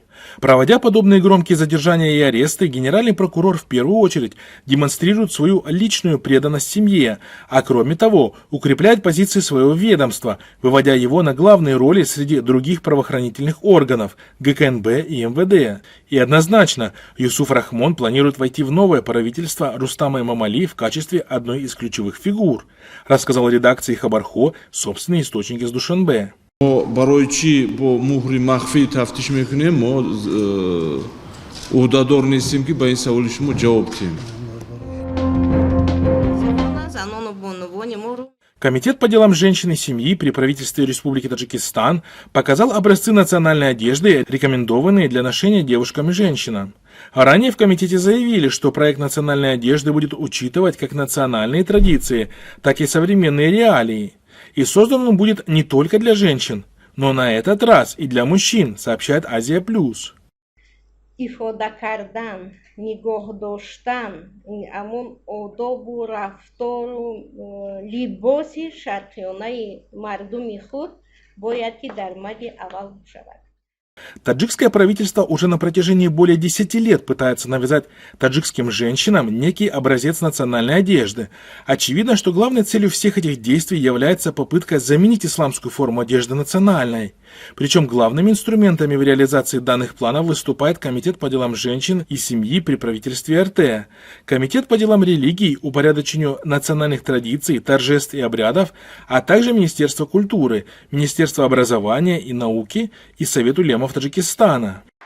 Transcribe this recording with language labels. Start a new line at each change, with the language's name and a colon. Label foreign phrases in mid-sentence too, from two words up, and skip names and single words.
Russian: Проводя подобные громкие задержания и аресты, генеральный прокурор в первую очередь демонстрирует свою личную преданность семье, а кроме того укрепляет позиции своего ведомства, выводя его на главные роли среди других правоохранительных органов ГКНБ и МВД. И однозначно, Юсуф Рахмон планирует войти в новое правительство Рустама Эмомали в качестве одной из ключевых фигур, рассказал редакции Хабархо собственный источник из Душанбе.
Tajik: барои чӣ бо муҳри махфӣ тафтиш мекунем, мо уҳдадор нестем ки ба ин саволи шумо ҷавоб диҳем.
Russian: Комитет по делам женщин и семьи при правительстве Республики Таджикистан показал образцы национальной одежды, рекомендованные для ношения девушкам и женщинам. А ранее в комитете заявили, что проект национальной одежды будет учитывать как национальные традиции, так и современные реалии. И создан он будет не только для женщин, но на этот раз и для мужчин, сообщает Азия Плюс.
Tajik: ифода кардан, нигоҳ доштан, амон одобу рафтору либоси шарқиёнаи мардуми худ бояд ки дар мадди аввал шавад.
Russian: Таджикское правительство уже на протяжении более 10 лет пытается навязать таджикским женщинам некий образец национальной одежды. Очевидно, что главной целью всех этих действий является попытка заменить исламскую форму одежды национальной. Причем главными инструментами в реализации данных планов выступает Комитет по делам женщин и семьи при правительстве РТ, Комитет по делам религий, упорядочению национальных традиций, торжеств и обрядов, а также Министерство культуры, Министерство образования и науки и Совет улемов Таджикистана.